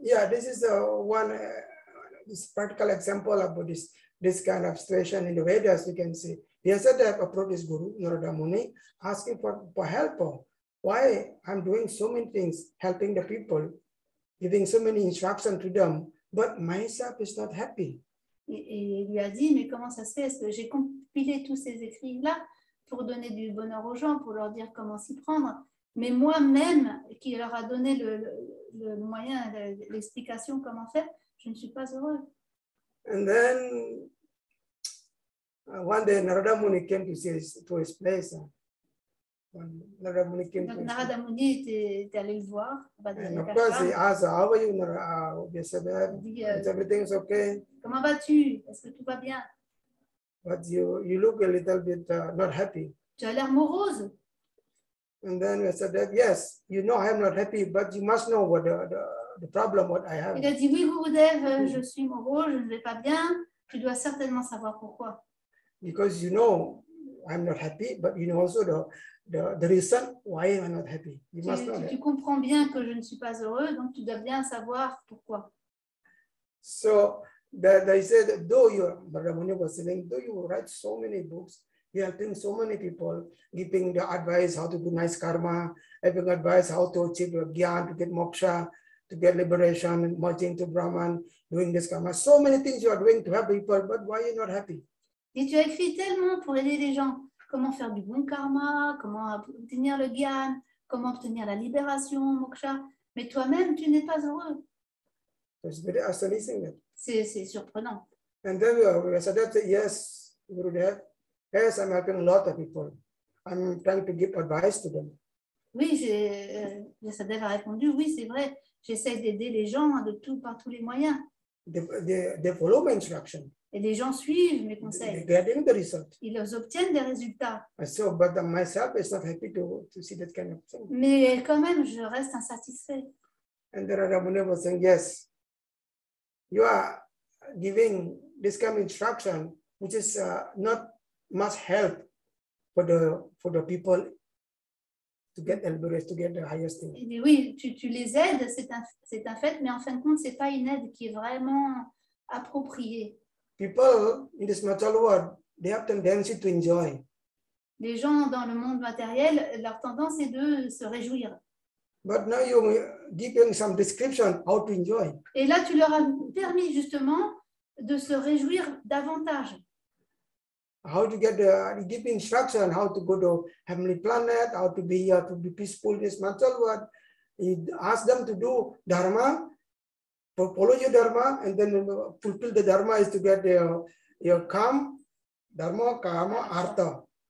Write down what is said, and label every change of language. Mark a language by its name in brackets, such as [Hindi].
[English] Yeah, this is one this practical example about this kind of situation in the Vedas. We can see Vyasadeva approached his guru, Narada Muni, asking for help. Why I'm doing so many things, helping the people, giving so many instructions to them, but myself is not happy. [French] Et il lui a dit, mais comment ça se fait? Est-ce que j'ai compilé tous ces écrits-là pour donner du bonheur aux gens, pour leur dire comment s'y prendre? Mais moi-même, qui leur a donné le moyen, l'explication comment faire, je ne suis pas heureux. [English] And then one day Narada Muni came to his place. Narada Muni came [French] Donc [English] to his [French] Narada Muni était allé le voir. [English] and of course he asked, how are you, Vyasadeva? [French] Il dit, [English] Is everything's okay? [French] comment vas-tu? Est-ce que tout va bien? [English] But you look a little bit not happy. [French] Tu as l'air morose. [English] And then Vyasadeva, yes, you know I am not happy, but you must know what the problem what I have. [French] Il a dit, oui, Gurudev, je suis morose, je ne vais pas bien. Tu dois certainement savoir pourquoi. [English] Because you know I'm not happy, but you know also the reason why I'm not happy. You must know that. [French] Tu comprends bien que je ne suis pas heureux, donc tu dois bien savoir pourquoi. [English] So they said, though Narada Muni was saying, though you write so many books, you are helping so many people, giving the advice how to do nice karma, giving advice how to achieve your gyan, to get moksha, to get liberation, merging to Brahman, doing this karma. So many things you are doing to help people, but why are you not happy? [French] Et tu as écrit tellement pour aider les gens. Comment faire du bon karma, comment obtenir le gyan, comment obtenir la libération, moksha. Mais toi-même, tu n'es pas heureux. [English] It's very astonishing that. [French] C'est surprenant. [English] And then Vyasadeva said, yes, Gurudev, yes, I'm helping a lot of people. I'm trying to give advice to them. [French] Oui, Vyasadeva a répondu, oui, c'est vrai. J'essaie d'aider les gens par tous les moyens. [English] They follow my instruction. [French] Et les gens suivent mes conseils. [English] They're getting the result. [French] Ils obtiennent des résultats. [English] So, but myself is not happy to see that kind of thing. [French] Mais quand même, je reste insatisfait. [English] And then Narada Muni was saying, yes, you are giving this kind of instruction, which is not much help for the people to get liberation, to get the highest thing. [French] Il dit, oui, tu les aides, c'est un fait, mais en fin de compte, c'est pas une aide qui est vraiment appropriée. [English] People in this material world, they have tendency to enjoy. [French] Les gens dans le monde matériel, leur tendance est de se réjouir. [English] But now you give them some description how to enjoy. [French] Et là, tu leur as permis justement de se réjouir davantage. [English] How to get the deep instruction, how to go to heavenly planet, how to be here to be peaceful in this material world. He asked them to do dharma, to follow your dharma, and then fulfill the dharma is to get your kam, dharma, kama, artha.